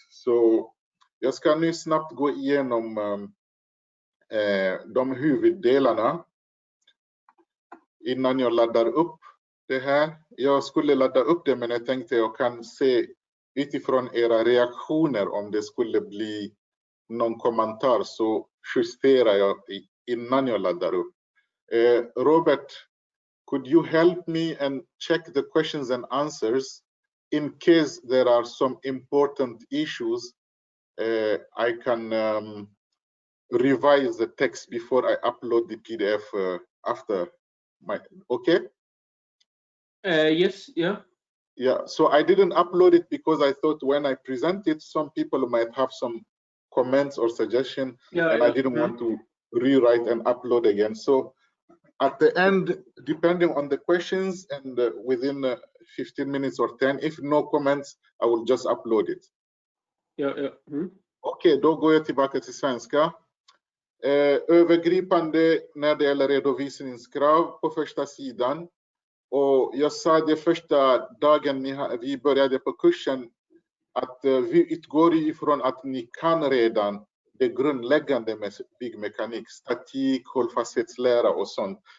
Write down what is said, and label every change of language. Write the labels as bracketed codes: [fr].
[sv] Så jag ska nu snabbt gå igenom de huvuddelarna innan jag laddar upp det här. Jag skulle ladda upp det, men jag tänkte jag kan se utifrån era reaktioner om det skulle bli någon kommentar, så justerar jag innan jag laddar upp. [en] Robert, could you help me and check the questions and answers in case there are some important issues? I can revise the text before I upload the PDF after my, okay? Yes, yeah. Yeah, so I didn't upload it because I thought when I present it, some people might have some comments or suggestion, and I didn't want to rewrite and upload again. So at the end, depending on the questions and within 15 minutes or 10, if no comments, I will just upload it. [sv] Okej, då går jag tillbaka till svenska. Övergripande när det gäller redovisningskrav på första sidan. Och jag sa det första dagen vi började på kursen att vi utgår ifrån att ni kan redan det grundläggande med byggmekanik, statik, hållfasthetslära och sånt.